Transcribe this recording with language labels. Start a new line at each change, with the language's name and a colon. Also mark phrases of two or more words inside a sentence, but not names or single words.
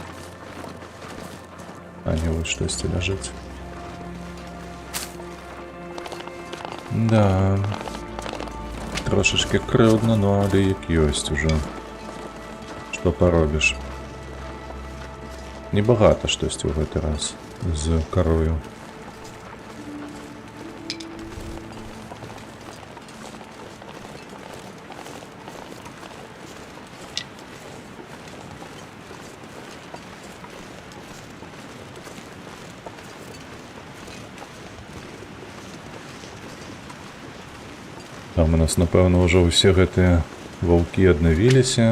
Ukrainian: А не, ось щось лежить. Да. Трошечки кривдно, ну але як ёсть уже. Що поробиш? Небагато щось у
Belarusian: гэты раз
Ukrainian: з корою.
Belarusian: Там у нас, напэўна, ўжо ўсе гэтыя ваўкі аднавіліся.